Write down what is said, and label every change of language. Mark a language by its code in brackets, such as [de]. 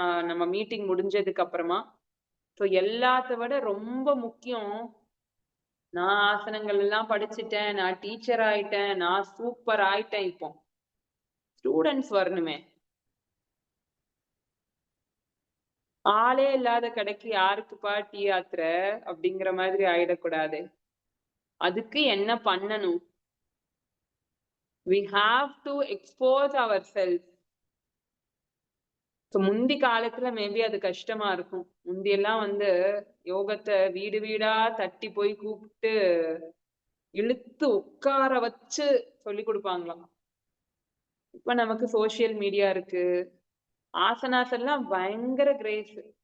[ta] நம்ம மீட்டிங் முடிஞ்சதுக்கு அப்புறமா. ஸோ எல்லாத்த விட ரொம்ப முக்கியம், நான் ஆசனங்கள் எல்லாம் படிச்சுட்டேன், நான் டீச்சர் ஆயிட்டேன், நான் சூப்பர் ஆயிட்டேன். இப்போ ஸ்டூடெண்ட்ஸ் வரணுமே. ஆளே இல்லாத கடைக்கு யாருக்குப்பா டீ ஆத்துற அப்படிங்கிற மாதிரி ஆயிடக்கூடாது. அதுக்கு என்ன பண்ணணும்? [en] We have to expose ourselves. [ta] முந்தி காலத்துல மேபி அது கஷ்டமா இருக்கும். முந்தி எல்லாம் வந்து யோகத்தை வீடு வீடா தட்டி போய் கூப்பிட்டு இழுத்து உட்கார வச்சு சொல்லி கொடுப்பாங்களாம். இப்ப நமக்கு சோசியல் மீடியா இருக்கு. ஆசனாஸ் எல்லாம் பயங்கர கிரேஸ்.